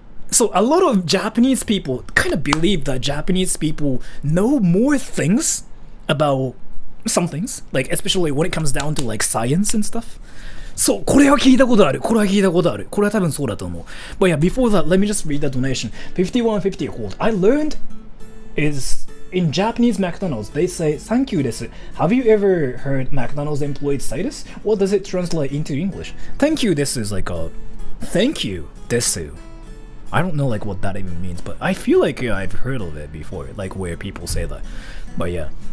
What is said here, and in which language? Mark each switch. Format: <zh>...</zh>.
<en>So a lot of Japanese people kind of believe that Japanese people know more things about some things, like especially when it comes down to like science and stuff.</en> <ja>そう、これは聞いたことある。これは聞いたことある。これは多分そうだと思う。</ja> <en>But yeah, before that, let me just read the donation. 5150 hold. I learned is in Japanese McDonald's, they say, thank you desu. Have you ever heard McDonald's employees say this? What does it translate into English? Thank you desu is like a thank you desu. I don't know like what that even means, but I feel like I've heard of it before, like where people say that. But yeah.</en>